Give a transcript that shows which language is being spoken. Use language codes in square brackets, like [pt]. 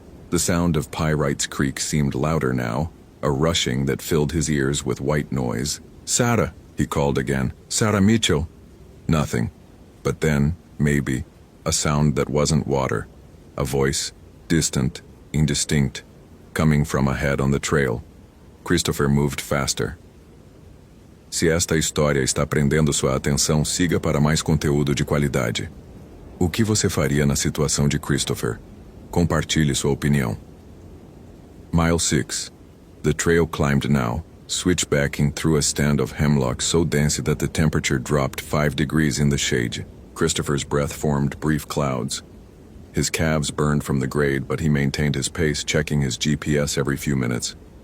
[en] The sound of Pyrites Creek seemed louder now, a rushing that filled his ears with white noise. "Sarah," he called again. "Sarah Mitchell." Nothing. But then, maybe, a sound that wasn't water. A voice, distant, indistinct, coming from ahead on the trail. Christopher moved faster. [pt] Se esta história está prendendo sua atenção, siga para mais conteúdo de qualidade. O que você faria na situação de Christopher? Compartilhe sua opinião. [en] Mile 6. The trail climbed now, switchbacking through a stand of hemlock so dense that the temperature dropped 5 degrees in the shade. Christopher's breath formed brief clouds. His calves burned from the grade, but he maintained his pace, checking his GPS every few minutes.